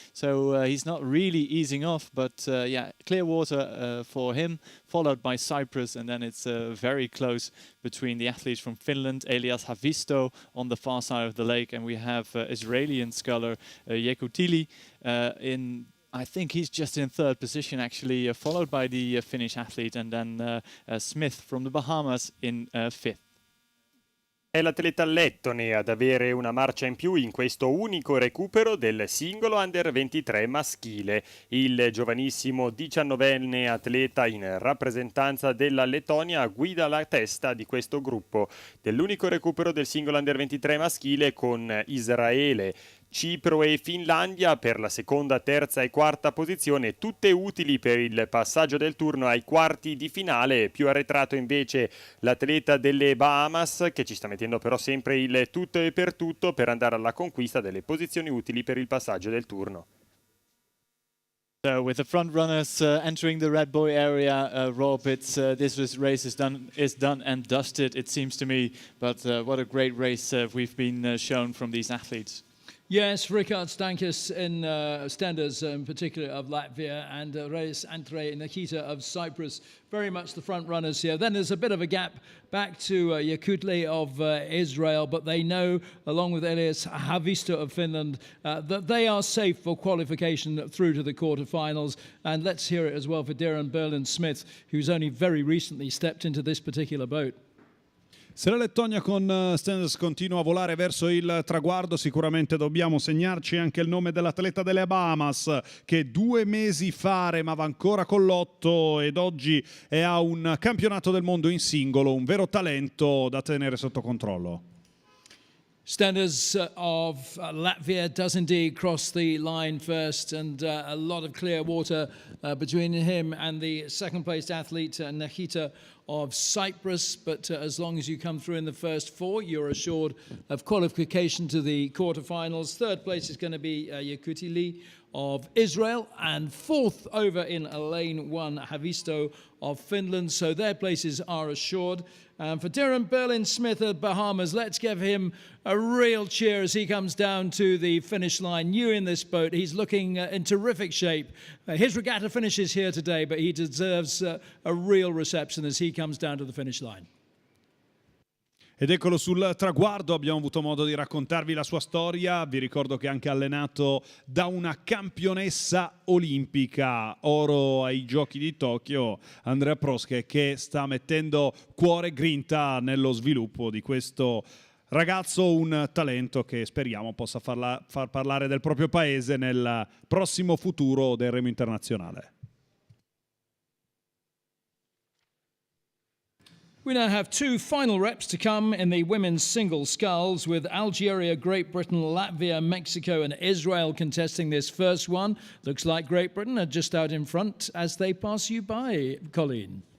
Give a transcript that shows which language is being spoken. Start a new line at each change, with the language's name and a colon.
English: So he's not really easing off, but yeah, clear water for him, followed by Cyprus, and then it's very close between the athletes from Finland, Elias Havisto on the far side of the lake, and we have Israeli sculler Yekutili I think he's just in 3rd position actually, followed by the Finnish athlete, and then Smith from the Bahamas in 5th.
Italian: È l'atleta lettone ad avere una marcia in più in questo unico recupero del singolo under 23 maschile. Il giovanissimo 19enne atleta in rappresentanza della Lettonia guida la testa di questo gruppo dell'unico recupero del singolo under 23 maschile, con Israele, Cipro e Finlandia per la seconda, terza e quarta posizione, tutte utili per il passaggio del turno ai quarti di finale. Più arretrato invece l'atleta delle Bahamas, che ci sta mettendo però sempre il tutto e per tutto per andare alla conquista delle posizioni utili per il passaggio del turno.
English: So with the front runners entering the Red Bull area, Rob, this race is done and dusted, it seems to me. But what a great race we've been shown from these athletes. Yes, Ricard Stankus in Stenders in particular of Latvia, and Raras Andre Nachita of Cyprus, very much the front runners here. Then there's a bit of a gap back to Yekutli of Israel, but they know, along with Elias Havisto of Finland, that they are safe for qualification through to the quarterfinals. And let's hear it as well for Darren Berlin-Smith, who's only very recently stepped into this particular boat.
Italian: Se la Lettonia con Stenders continua a volare verso il traguardo, sicuramente dobbiamo segnarci anche il nome dell'atleta delle Bahamas, che 2 mesi fa remava ancora con l'8 ed oggi è a un campionato del mondo in singolo, un vero talento da tenere sotto controllo.
English: Stenders of Latvia does indeed cross the line first, and a lot of clear water between him and the second-placed athlete, Nachita of Cyprus. But as long as you come through in the first 4, you're assured of qualification to the quarterfinals. 3rd place is going to be Yekutili of Israel, and 4th over in lane 1, Havisto of Finland. So their places are assured. For Darren Berlin-Smith of Bahamas, let's give him a real cheer as he comes down to the finish line. New in this boat, he's looking in terrific shape. His regatta finishes here today, but he deserves a real reception as he comes down to the finish line.
Italian: Ed eccolo sul traguardo, abbiamo avuto modo di raccontarvi la sua storia. Vi ricordo che è anche allenato da una campionessa olimpica, oro ai giochi di Tokyo, Andrea Prosche, che sta mettendo cuore e grinta nello sviluppo di questo ragazzo, un talento che speriamo possa far parlare del proprio paese nel prossimo futuro del remo internazionale.
English: We now have 2 final reps to come in the women's single sculls, with Algeria, Great Britain, Latvia, Mexico and Israel contesting this first one. Looks like Great Britain are just out in front as they pass you by, Colleen.